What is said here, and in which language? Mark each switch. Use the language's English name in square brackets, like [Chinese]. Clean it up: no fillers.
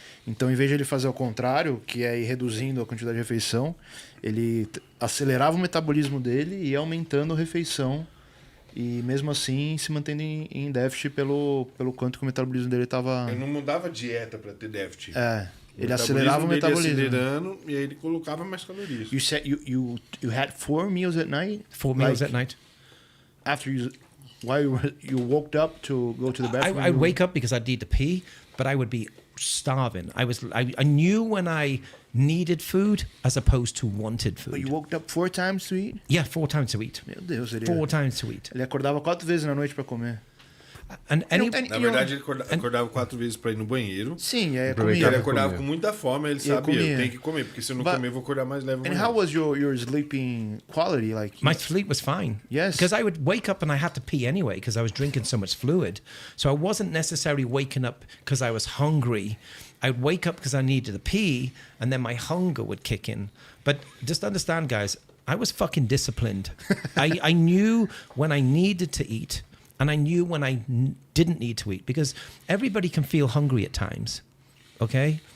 [Portuguese] Então, em vez de ele fazer o contrário, que é ir reduzindo a quantidade de refeição, ele acelerava o metabolismo dele e ia aumentando a refeição. E mesmo assim se mantendo em déficit pelo quanto que o metabolismo dele estava... Ele não mudava a dieta para ter déficit. Ele acelerava o metabolismo. Acelerando, e aí ele colocava mais calorias. [English] You said you had 4 meals at night? 4 meals at night. After while you woke up to go to the bathroom? I'd wake up because I'd need to pee, but I would be starving. I knew when I needed food as opposed to wanted food. But you woke up 4 times to eat? Yeah, 4 times to eat. [Portuguese] Meu Deus, ele [English] 4 times to eat. [Portuguese] Ele acordava 4 vezes na noite para comer. Na verdade, ele acordava 4 vezes para ir no banheiro. Sim, comia. Ele acordava comer. com muita fome, ele sabia, eu tenho que comer, porque se eu não comer, eu vou acordar mais leve. [English] And how was your sleeping quality? Like my sleep was fine. Yes. Because I would wake up and I had to pee anyway because I was drinking so much fluid. So I wasn't necessarily waking up because I was hungry. I'd wake up because I needed to pee, and then my hunger would kick in. But just understand, guys, I was fucking disciplined. I knew when I needed to eat, and I knew when I didn't need to eat, because everybody can feel hungry at times, okay?